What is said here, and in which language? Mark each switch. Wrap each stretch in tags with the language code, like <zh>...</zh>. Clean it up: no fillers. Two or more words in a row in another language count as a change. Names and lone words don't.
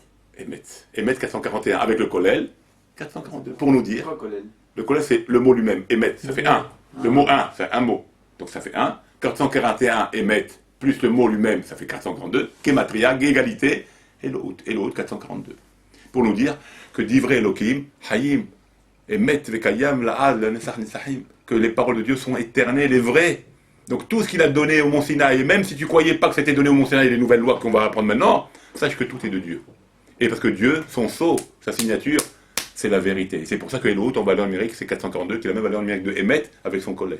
<fr>Emet 441 avec le Kollel, 442. Pour nous dire, Quoi, Colin? le Kollel c'est le mot lui-même, Emet, ça fait 1. Le mot 1, c'est un mot. Donc ça fait 1. 441 Emet plus le mot lui-même, ça fait 442. Kematria, égalité, Elohut 442. Pour nous dire que</fr> <he>דברי אלהים חיים אמת וקים לעד לנצח נצחים,</he> <fr>que les paroles de Dieu sont éternelles et vraies. Donc tout ce qu'il a donné au Mont Sinaï, et même si tu croyais pas que c'était donné au Mont Sinaï, les nouvelles lois qu'on va apprendre maintenant, sache que tout est de Dieu. Et parce que Dieu, son sceau, sa signature, c'est la vérité. C'est pour ça que Elohut, en valeur numérique, c'est 442, qui est la même valeur numérique de Emet avec son Kollel.</fr>